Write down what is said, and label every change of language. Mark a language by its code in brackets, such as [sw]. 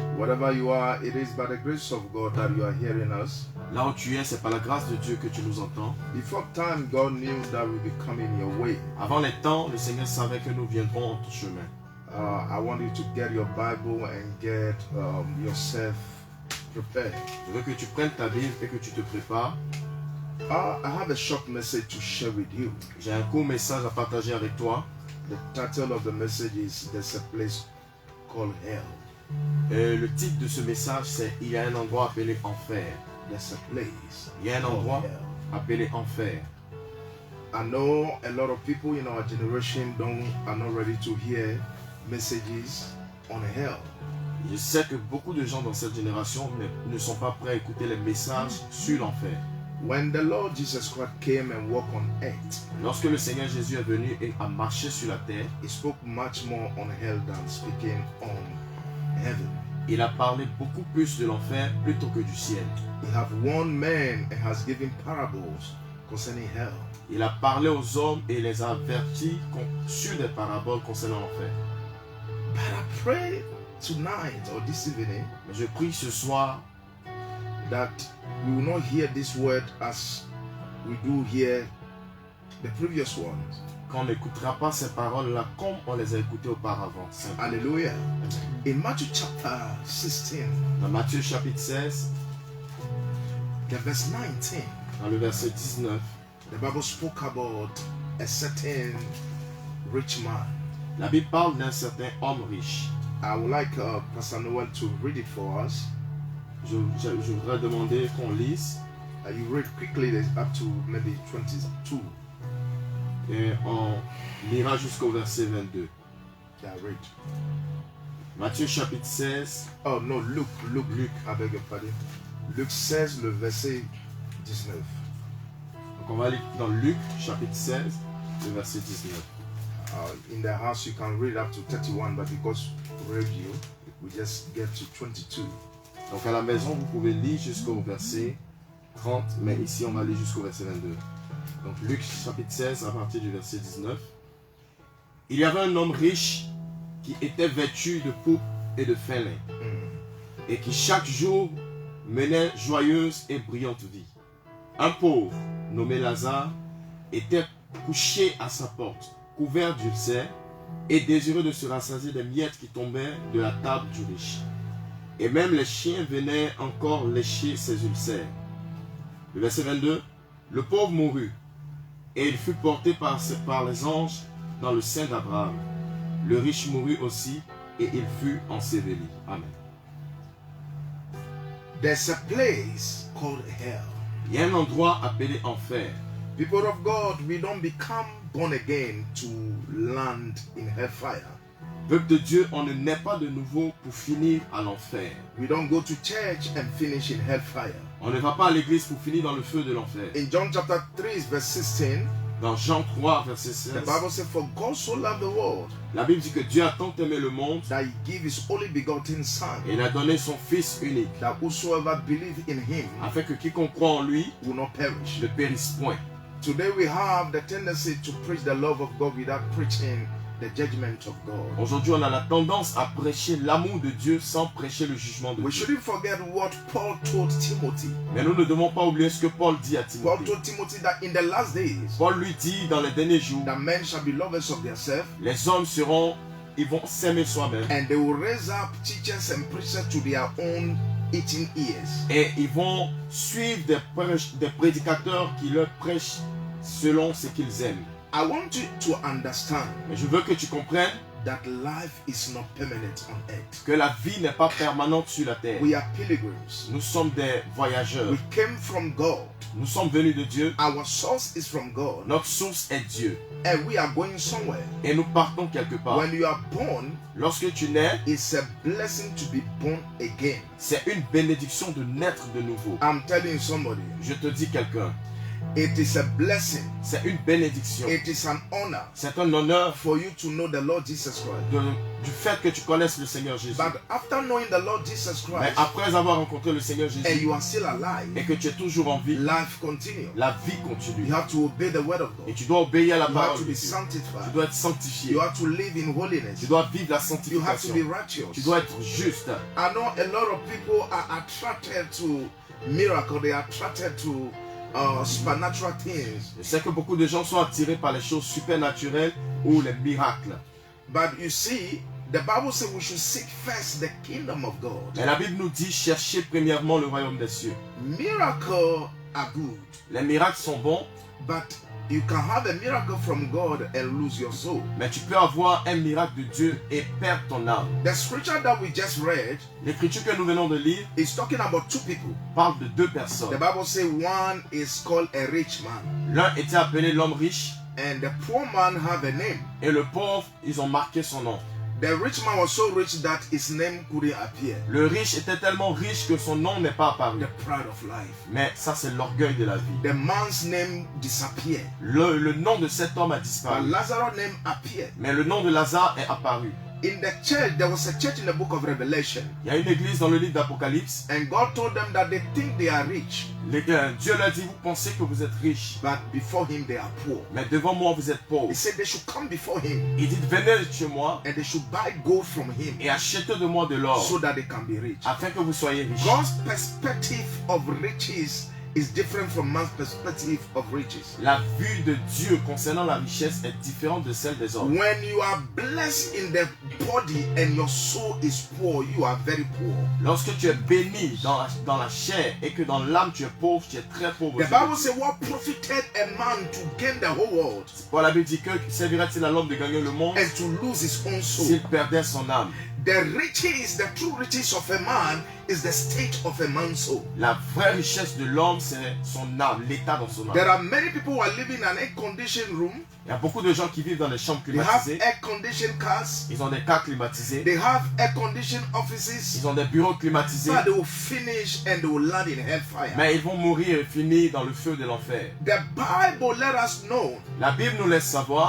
[en] Whatever you are, it is by the grace of God that you are hearing us. [fr] Là où tu es, c'est par la grâce de Dieu que tu nous entends. [en] Before time, God knew that we'll be coming your way. [fr] Avant les temps, le Seigneur savait que nous viendrons en ton chemin. [en] I want you to get your Bible and get yourself prepared. [fr] Je veux que tu prennes ta Bible et que tu te prépares. [en] I have a short message to share with you. [fr] J'ai un court message à partager avec toi. [en] The title of the message is There's a Place Called Hell. [fr] Le titre de ce message, c'est « Il y a un endroit appelé Enfer ». [en] There's a place. [fr] Il y a un endroit appelé Enfer. [en] I know a lot of people in our generation are not ready to hear messages on hell. [fr] Je sais que beaucoup de gens dans cette génération ne sont pas prêts à écouter les messages sur l'enfer. [en] When the Lord Jesus Christ came and walked on earth, [fr] Lorsque le Seigneur Jésus est venu et a marché sur la terre, [en] He spoke much more on hell than speaking on heaven. [fr] il a parlé beaucoup plus de l'enfer plutôt que du ciel. [en] He have warned men and has given parables concerning hell. [fr] Il a parlé aux hommes et les a avertis sur des paraboles concernant l'enfer. [en] But I pray tonight or this evening [fr] Mais je prie ce soir [en] that we will not hear this word as we do hear the previous ones. [fr] qu'on n'écoutera pas ces paroles-là comme on les a écoutées auparavant. [en] Hallelujah. In Matthew chapter 16, [fr] Dans Matthieu chapitre 16, [en] the verse 19, [fr] dans le verset 19, [en] the Bible spoke about a certain rich man. [fr] la Bible parle d'un certain homme riche. [en] I would like Pastor Noel to read it for us. [fr] Je voudrais demander qu'on lise [en] You read quickly, there's up to maybe 22. [fr] et on lira jusqu'au verset 22. [en] Yeah, read. [fr] Matthieu chapitre 16, [en] Oh no, Luke, I beg your pardon. Luke 16, [fr] le verset 19. donc on va lire dans Luc chapitre 16, le verset 19. [en] In the house you can read up to 31, but because radio, we just get to 22. [fr] Donc à la maison, vous pouvez lire jusqu'au verset 30, mais ici on va lire jusqu'au verset 22. Donc Luc chapitre 16 à partir du verset 19. Il y avait un homme riche qui était vêtu de pourpre et de fin lin, et qui chaque jour menait joyeuse et brillante vie. Un pauvre, nommé Lazare, était couché à sa porte, couvert d'ulcères, et désireux de se rassasier des miettes qui tombaient de la table du riche. Et même les chiens venaient encore lécher ses ulcères. Le verset 22, le pauvre mourut, et il fut porté par les anges dans le sein d'Abraham. Le riche mourut aussi, et il fut enseveli. Amen. [en] There's a place called hell. [fr] Il y a un endroit appelé enfer. [en] People of God, we don't become born again to land in hellfire. [fr] Peuple de Dieu, on ne naît pas de nouveau pour finir à l'enfer. [en] We don't go to church and finish in hellfire. [fr] On ne va pas à l'église pour finir dans le feu de l'enfer. [en] In John chapter 3, verse 16, [fr] Dans Jean 3, verset [en] the [fr] 16, [en] Bible says, For God so loved the world [fr] la Bible dit que Dieu a tant aimé le monde [en] that he gave his only begotten Son, [fr] et il a donné son Fils unique, [en] that whosoever believe in him [fr] afin que quiconque croit en lui [en] will not perish. [fr] ne périsse point. [en] Today we have the tendency to preach the love of God without preaching the judgment of God. [fr] Aujourd'hui, on a la tendance à prêcher l'amour de Dieu sans prêcher le jugement de [en] We [fr] Dieu. [en] shouldn't forget what Paul told Timothy. [fr] Mais nous ne devons pas oublier ce que Paul dit à [en] Paul [fr] Timothée. [en] told Timothy that in the last days, [fr] Paul lui dit dans les derniers jours, [en] that men shall be lovers of themselves, [fr] les hommes ils vont s'aimer soi-même [en] and they will raise up teachers and preachers to their own itching ears. [fr] et ils vont suivre des prédicateurs qui leur prêchent selon ce qu'ils aiment. [en] I want you to understand [fr] Mais je veux que tu comprennes [en] that life is not permanent on earth. [fr] Que la vie n'est pas permanente sur la terre. [en] We are pilgrims. [fr] Nous sommes des voyageurs. [en] We came from God. [fr] Nous sommes venus de Dieu. [en] Our source is from God. [fr] Notre source est Dieu. [en] And we are going somewhere. [fr] Et nous partons quelque part. [en] When you are born, [fr] lorsque tu nais, [en] it's a blessing to be born again. [fr] C'est une bénédiction de naître de nouveau. [en] I'm telling somebody. [fr] Je te dis quelqu'un. [en] It is a blessing. [fr] C'est une bénédiction. [en] It is an honor. [fr] C'est un honneur [en] for you to know the Lord Jesus Christ. [fr] Du fait que tu connaisses le Seigneur Jésus. [en] But after knowing the Lord Jesus Christ, [fr] mais après avoir rencontré le Seigneur Jésus, [en] and you are still alive, [fr] et que tu es toujours en vie, [en] life continues. [fr] La vie continue. [en] You have to obey the word of God. [fr] Et tu dois obéir à la parole [en] to [fr] de [en] be [fr] Dieu. [en] sanctified. [fr] Tu dois être sanctifié. [en] You have to live in holiness. [fr] Tu dois vivre la [en] You have [fr] sanctification. [en] to be righteous. [fr] Tu dois être juste. [en] I know a lot of people are attracted to miracles. They are attracted to supernatural things. [fr] Je sais que beaucoup de gens sont attirés par les choses supernaturelles ou les miracles. [en] But you see, the Bible says we should seek first the kingdom of God. [fr] Mais la Bible nous dit chercher premièrement le royaume des cieux. [en] Miracles are good. [fr] Les miracles sont bons. [en] But you can have a miracle from God and lose your soul. [fr] Mais tu peux avoir un miracle de Dieu et perdre ton âme. [en] The scripture that we just read, [fr] l'écriture que nous venons de lire, [en] is talking about two people. [fr] Parle de deux personnes. [en] The Bible says one is called a rich man. [fr] L'un était appelé l'homme riche. [en] And the poor man have a name. [fr] Et le pauvre, ils ont marqué son nom. [en] The rich man was so rich that his name couldn't appear. [fr] Le riche était tellement riche que son nom n'est pas apparu. [en] The pride of life. [fr] Mais ça, c'est l'orgueil de la vie. [en] The man's name disappeared. [fr] Le nom de cet homme a disparu. [en] But Lazarus' name appeared. [fr] Mais le nom de Lazare est apparu. [en] In the church, there was a church in the book of Revelation. [fr] Il y a une église dans le livre d'Apocalypse. [en] And God told them that they think they are rich. [fr] Dieu leur dit, vous pensez que vous êtes riches. [en] But before him they are poor. [fr] Mais devant moi, vous êtes pauvres. [en] He said they should come before him. [fr] Il dit, venez chez moi. [en] And they should buy gold from him. [fr] Et achetez de moi de l'or. [en] So that they can be rich. [fr] Afin que vous soyez riches. [en] God's perspective of riches is different from man's perspective of riches. [fr] La vue de Dieu concernant la richesse est différente de celle des hommes. [en] When you are blessed in the body and your soul is poor, you are very poor. [fr] Lorsque tu es béni dans la chair et que dans l'âme tu es pauvre, tu es très pauvre. [en] The Bible says, what profited a man to gain the whole world? [fr] Paul la Bible dit que servirait-il à l'homme de gagner le monde [en] and to lose his own soul? [fr] S'il perdait son âme. [en] The riches, the true riches of a man is the state of a man's soul. [fr] La vraie richesse de l'homme, c'est son âme, l'état dans son âme. [en] There are many people who are living in an air-conditioned room. [fr] Il y a beaucoup de gens qui vivent dans des chambres [en] They have [fr] climatisées. [en] air-conditioned cars. [fr] Ils ont des cars climatisés. [en] They have air-conditioned offices. [fr] Ils ont des bureaux climatisés. [en] But they will finish and they will land in hellfire. [fr] Mais ils vont mourir et finir dans le feu de l'enfer. [en] The Bible let us know [fr] La Bible nous laisse savoir